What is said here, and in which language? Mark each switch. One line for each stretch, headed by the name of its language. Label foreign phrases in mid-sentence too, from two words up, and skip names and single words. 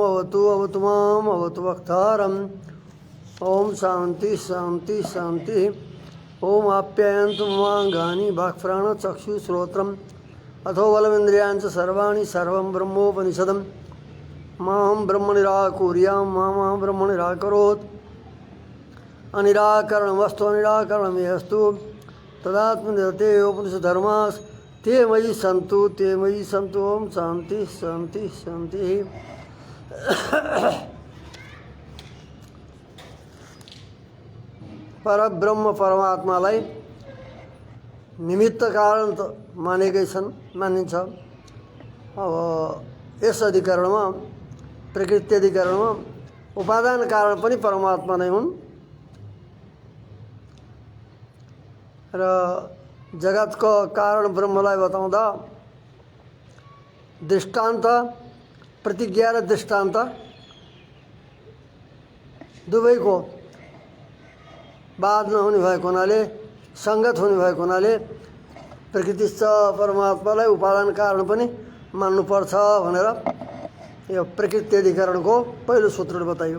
Sanskrit: अवतु अवतु माम् अवतु वक्तारम् ओम शांति शांति शांति ओम आप्यायन्तु ममाङ्गानि वाक्प्राणचक्षुश्रोत्रम् अथो बलमिन्द्रियाणि च सर्वाणि सर्वं ब्रह्मोपनिषदम् मां ब्रह्म निराकुर्यां मां ब्रह्म निराकरोत् अनिराकरणमस्तु अनिराकरणमेऽस्तु तदात्मनिरते उपनिषद्धर्माः ते मयि सन्तु ओम शांति शांति शांति।
Nepali: परब्रह्म परमात्मालाई निमित्त कारण त मानेकै छन् मानिन्छ। अब यस अधिकरणमा प्रकृति अधिकरणमा उपादान कारण पनि परमात्मा नै हुन् र जगतको कारण ब्रह्मलाई बताउँदा दृष्टान्त प्रतिज्ञा र दृष्टान्त दुवैको बाद नहुने भएको हुनाले सङ्गत हुने भएको हुनाले प्रकृतिस्थ परमात्मालाई उपादान कारण पनि मान्नुपर्छ भनेर यो प्रकृति अधिकरणको पहिलो सूत्रले बताइयो।